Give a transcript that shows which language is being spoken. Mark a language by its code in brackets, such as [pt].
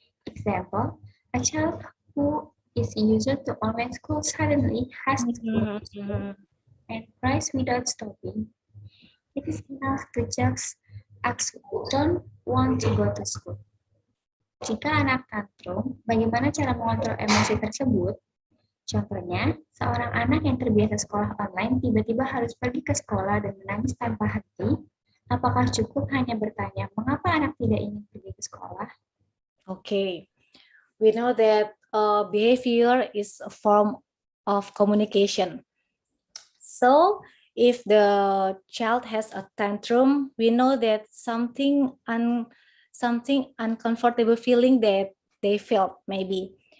[en] Example, a child who is used to online school suddenly has to go to school and cries without stopping. It is enough to just ask, don't want to go to school. [id] Jika anak tantrum, bagaimana cara mengontrol emosi tersebut? Contohnya, seorang anak yang terbiasa sekolah online tiba-tiba harus pergi ke sekolah dan menangis tanpa henti. Apakah cukup hanya bertanya, mengapa anak tidak ingin pergi ke sekolah? [en] Okay, we know that behavior is a form of communication. So if the child has a tantrum, we know that something uncomfortable feeling that they felt maybe.